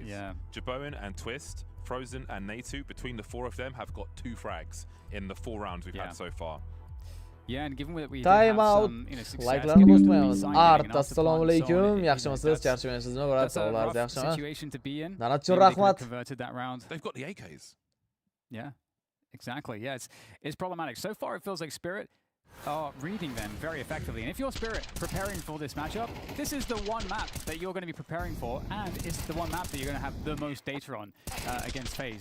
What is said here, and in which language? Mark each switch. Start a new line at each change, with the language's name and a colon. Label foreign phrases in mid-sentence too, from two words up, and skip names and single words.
English: Yeah. Jabone and Twist, Frozen and Natu, between the four of them, have got 2 frags in the 4 rounds we've had so far. Yeah, and given that we Time out.
Uzbek: Like'larni bosmaymiz. Art, assalomu alaykum. Yaxshimisiz? Charchamaysizmi? Biroz sog'larsiz, yaxshimi? Donat uchun rahmat.
English: They've got the AKs. Yeah, exactly. Yeah, it's problematic. So far, it feels like Spirit are reading them very effectively. And if you're Spirit preparing for this matchup, this is the one map that you're going to be preparing for, and it's the one map that you're going to have the most data on against FaZe.